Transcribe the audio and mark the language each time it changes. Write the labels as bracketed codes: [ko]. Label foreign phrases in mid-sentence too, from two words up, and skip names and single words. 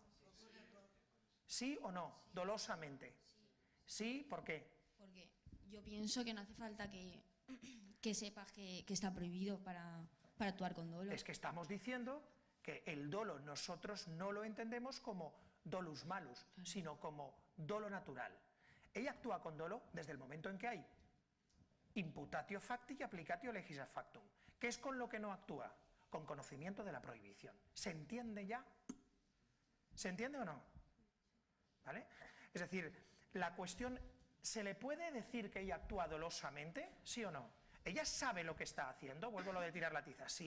[es] ¿Sí o no? Dolosamente. ¿Sí? ¿Por qué? Porque yo pienso que no hace falta que sepas que está prohibido para actuar con dolo. Es que estamos diciendo que el dolo nosotros no lo entendemos como [la] dolus malus, [es] sino como dolo natural. Ella actúa con dolo desde el momento en que hay [la] imputatio facti [es] y [la] applicatio legis ad factum. [es] ¿Qué es con lo que no actúa? Con conocimiento de la prohibición. ¿Se entiende ya? ¿Se entiende o no? ¿Vale? Es decir, la cuestión, ¿se le puede decir que ella actúa dolosamente? ¿Sí o no? ¿Ella sabe lo que está haciendo? Vuelvo a lo de tirar la tiza, sí.